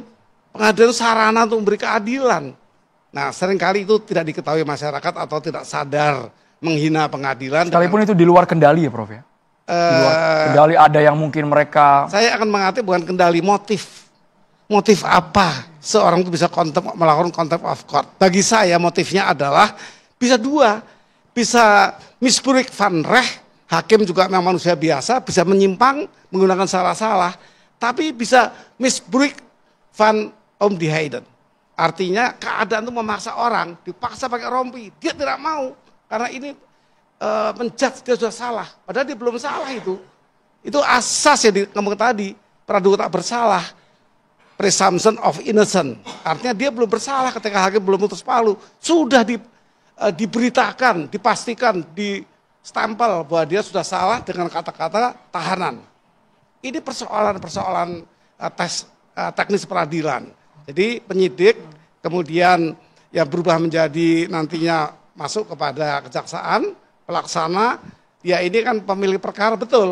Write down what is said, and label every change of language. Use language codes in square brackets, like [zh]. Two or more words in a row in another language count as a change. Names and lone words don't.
[id] Pengadilan sarana untuk memberi keadilan. Nah, seringkali itu tidak diketahui masyarakat atau tidak sadar menghina pengadilan. Sekalipun itu di luar kendali ya, Prof ya? Di luar kendali ada yang mungkin mereka... Saya akan mengatakan bukan kendali, motif. Motif apa seorang itu bisa melakukan [en] contempt of court? [id] Bagi saya motifnya adalah bisa dua. Bisa [nl] misbruik van recht, [id] hakim juga memang manusia biasa, bisa menyimpang, menggunakan salah-salah. Tapi bisa [nl] misbruik van omdiheden. [id] Artinya keadaan itu memaksa orang, dipaksa pakai rompi, dia tidak mau karena ini menjudge dia sudah salah, padahal dia belum salah itu. Itu asas yang ngomong tadi, praduga tak bersalah, [en] presumption of innocent. [id] Artinya dia belum bersalah ketika hakim belum putus palu, sudah diberitakan, dipastikan, di stempel bahwa dia sudah salah dengan kata-kata tahanan. Ini persoalan teknis peradilan. Jadi penyidik kemudian ya berubah menjadi nantinya masuk kepada kejaksaan, pelaksana, ya ini kan pemilik perkara, betul.